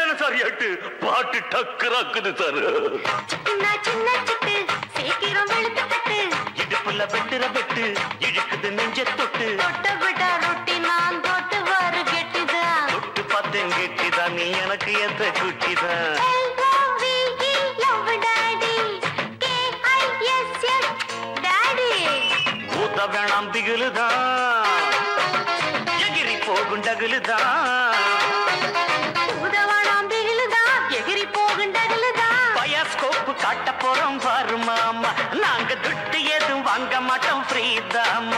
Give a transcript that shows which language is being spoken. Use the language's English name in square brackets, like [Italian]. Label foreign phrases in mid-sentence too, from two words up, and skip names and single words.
[Tamil] மாறியாட்டு பாட்டு டக்கராக்குது சார். சின்ன சிட்டு சீக்கிரம் வெளுத்து கட்டு, இடுப்புல வெட்டுற வெட்டு இழுக்குது நெஞ்ச தொட்டு, தொட்ட விட ரொட்டி நான் தொட்டு வரு கெட்டிதான். தொட்டு பார்த்தேன் கெட்டிதான், நீ எனக்கு எத்த குட்டிதான். [English] L-O-V-E love daddy, K-I-S-S daddy. [Tamil] ஊத்த வேணாம் திகிலுதான், எகிரி போகும் டகுலுதான். உதவணாம் திகிலுதான், எகிரி போகும் டகுலுதான். பயாஸ்கோப்பு காட்ட போறோம் பாரு மாமா, நாங்க துட்டு எதுவும் வாங்க மாட்டோம் ஃப்ரீதாமா.